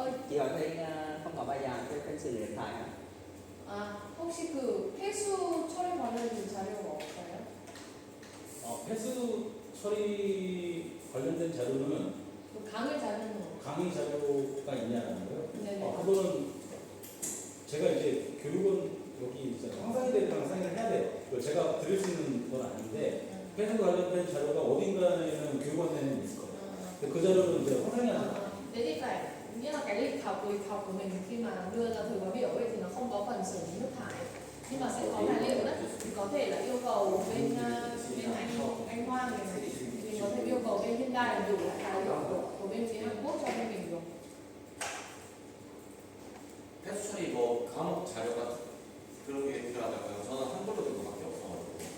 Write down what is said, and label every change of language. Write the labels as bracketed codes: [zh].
[vi] chị hỏi thầy không có bài giảng cho kênh xử lý điện thoại hả? [ko] 혹시 그 폐수 처리 관련된 자료가 없어요? 폐수 처리 관련된 자료는 그 강의 자료는 없어요? 강의 자료가 있냐는 거요? 네네. 그거는 제가 이제 교육은 여기 상사들이랑 상의를 해야 돼요. 그걸 제가 드릴 수 있는 건 아닌데 폐수 관련된 자료가 어딘가에는 교육원에는 있을 거예요. 근데 그 자료는 이제 황상이한테 [vi] Thế thì phải nghĩa là cái lịch học của mình khi mà đưa ra thời khóa biểu ấy thì nó không có phần xử lý nước thải, nhưng mà sẽ có tài liệu đấy, thì có thể là yêu cầu bên anh Hoa này mình có thể yêu cầu bên Hyundai là gửi lại tài liệu của bên phía Hàn Quốc cho bên mình được. [ko] 폐수 처리 뭐 과목 자료가 그런 게 필요하다고요. 저는 한글로 된 것밖에 없어가지고.